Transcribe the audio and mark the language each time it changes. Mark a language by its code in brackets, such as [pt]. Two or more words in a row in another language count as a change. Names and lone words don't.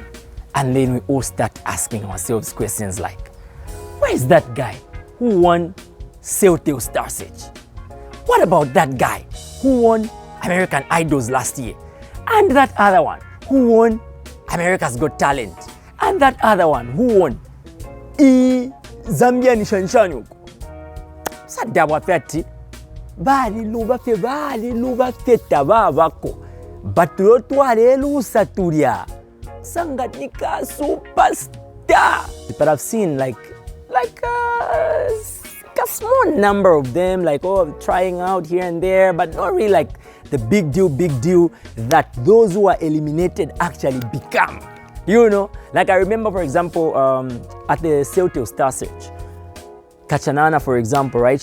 [en] And then we all start asking ourselves questions like, where is that guy who won Celtel Star Search? What about that guy who won American Idols last year? And that other one who won America's Got Talent? And that other one who won Zambia Nishanshani? [bem] Sadawa feti bali luba feta babako batulotwale lusatulia sanganika superstar. [en] But I've seen like a small number of them, like, oh, trying out here and there, but not really like the big deal that those who are eliminated actually become. You know, like I remember, for example, at the Celtel Star Search, Kachanana, for example, right?